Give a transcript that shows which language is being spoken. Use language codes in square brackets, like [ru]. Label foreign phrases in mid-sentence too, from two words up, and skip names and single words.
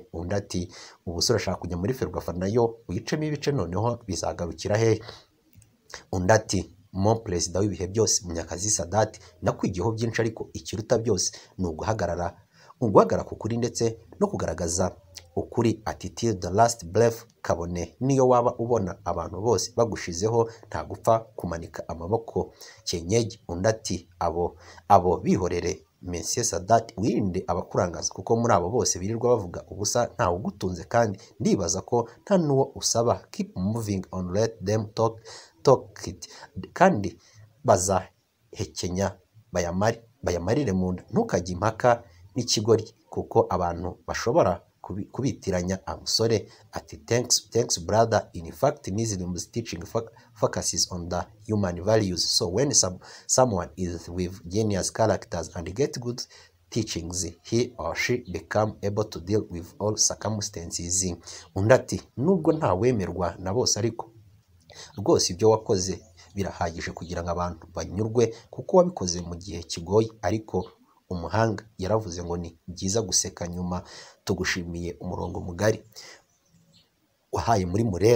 [rw] Undi ati ubusore urashaka kujya muri Ferwafa nayo uyicemo ibice, noneho bizagarukira he? Undi ati mo perezida w'ibihe byose Munyakazi Sadate, nakwigiyeho byinshi ariko ikiruta byose ni uguhagarara ku kuri ndetse no kugaragaza ukuri. [en] Ati till the last breath, [rw] kabone niyo waba ubona abantu bose bagushizeho nta gupfa kumanika amaboko cyenyege. Undi ati abo bihorere Monsieur Sadate, wirinde abakurangaza kuko muri abo bose birirwa bavuga ubusa ntawe ugutunze, kandi ndibaza ko nta n'uwo usaba. [en] Keep moving on, let them talk it, [rw] kandi bazahekenya bayamarire mu nda. Ntukajye impaka n'ikigori kuko abantu bashobora kubitiranya. Amusore ati [en] thanks brother, in fact Muslim's teaching focuses on the human values, so when someone is with genius characters and get good teachings, he or she become able to deal with all circumstances. [rw] Undi ati nubwo ntawemerwa na bose, ariko rwose ibyo wakoze birahagije kugira ngo abantu banyurwe, kuko wabikoze mu gihe kigoye. Ariko umuhanga yaravuze ngo ni byiza guseka nyuma. Tugushimiye umurongo mugari wahaye muri Murera.